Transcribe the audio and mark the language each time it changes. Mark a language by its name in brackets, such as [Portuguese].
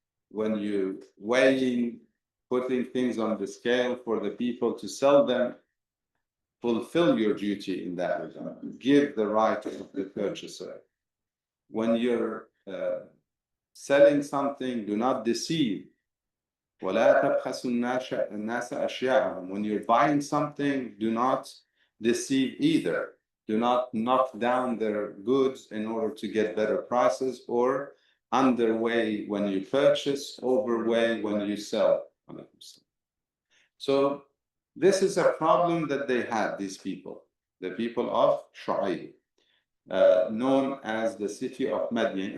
[English] When you weighing, putting things on the scale for the people to sell them, fulfill your duty in that regard. Give the right of the purchaser. When you're selling something, do not deceive. [Arabic] ولا تبخسوا الناس أشياءهم. [English] When you're buying something, do not deceive either. Do not knock down their goods in order to get better prices, or underweigh when you purchase, overweigh when you sell. So this is a problem that they had, these people, the people of Shu'aib, known as the city of Madian.